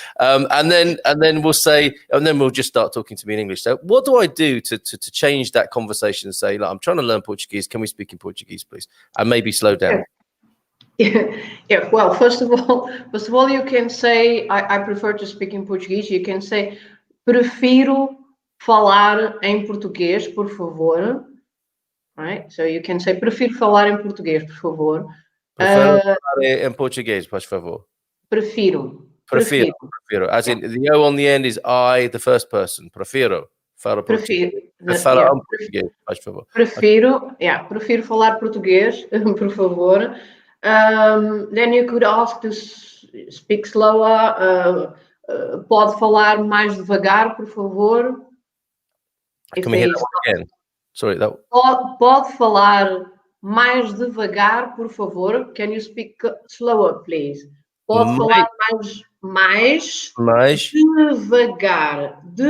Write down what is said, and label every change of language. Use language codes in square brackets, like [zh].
[en] And then we'll just start talking to me in English. So what do I do to change that conversation and say, I'm trying to learn Portuguese. Can we speak in Portuguese, please? And maybe slow down. Yeah. Well, first of all, you can say, I prefer to speak in Portuguese. You can say, [pt] prefiro falar em português, por favor. [en] Right? So you can say, [pt] prefiro falar em português, por favor. Prefiro falar em português, por favor. Prefiro. [en] As in the O on the end is I, the first person. [pt] Prefiro. Fala português. Português, por favor. Prefiro falar português, por favor. [en] Then you could ask to speak slower. [pt] Pode falar mais devagar, por favor. [en] Can we hear that one again? Sorry, that. [pt] Pode falar mais devagar, por favor. [en] Can you speak slower, please? [pt] Pode falar mais devagar.